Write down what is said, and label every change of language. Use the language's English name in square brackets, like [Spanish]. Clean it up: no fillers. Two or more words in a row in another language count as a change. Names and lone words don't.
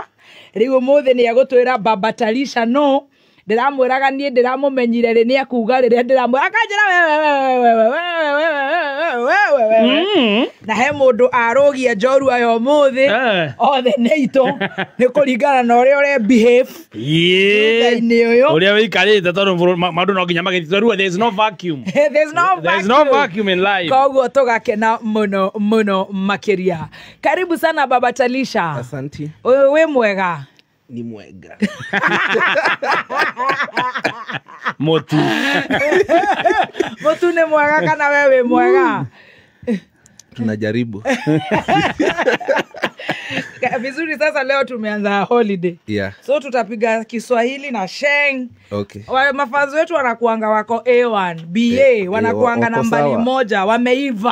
[Kikuyu] Rĩu ũmũthĩ nĩ egũtwĩra Baba Talisha no ndiramwĩraga niĩ ndiramũmenyire rĩ nĩ akuga rĩrĩa ndiramwĩra akanjĩra na he mũndũ arũgia njorua yo mũthĩ othe nĩ itũ nĩ kũringana na ũrĩa ũrĩa behave thutha-inĩ ũyũ ũrĩa wĩikarĩte tondũ maũndũ no nginya magĩtithorua. [English] There is no vacuum. There's no vacuum in life. [Kikuyu] Koguo tũgakena mũno makĩria. [Swahili] Karibu sana Baba Talisha. Asante. [Kikuyu] Wĩ mwega? Ni mwega. Motu. Motu ni mwega kana wewe mwega? [Swahili] Tunajaribu. Vizuri, sasa leo tumeanza holiday. [English] Yeah. [Swahili] So tutapiga Kiswahili na Sheng. [English] Okay. [Swahili] Mafazo wetu wanakuanga wako A1, BA, wanakuanga nambari moja, wameiva.